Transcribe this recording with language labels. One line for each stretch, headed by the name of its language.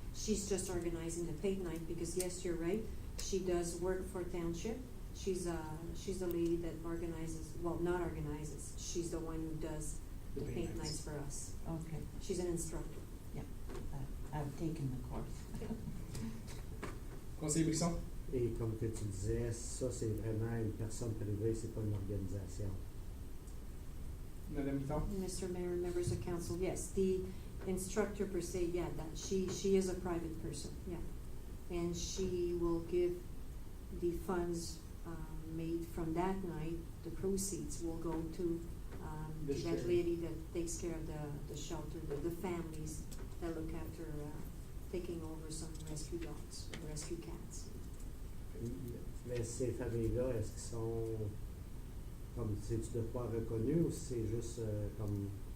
English: She's just organizing the paint night because, yes, you're right, she does work for Township. She's the lady that organizes, well, not organizes, she's the one who does the paint nights for us. Okay. She's an instructor. Yeah, I've taken the course.
French: Conseiller Brisson? Et comme que tu disais, ça c'est vraiment une personne privée, c'est pas une organisation. Madame Guiton?
English: Mr. Mayor and members of council, yes, the instructor per se, yeah, that she is a private person, yeah. And she will give the funds made from that night, the proceeds will go to This that charity. lady that takes care of the shelter, the families that look after taking over some rescue dogs, rescue cats.
French: Mais ces familles-là, est-ce qu'ils sont comme c'est-tu de quoi reconnu ou c'est juste comme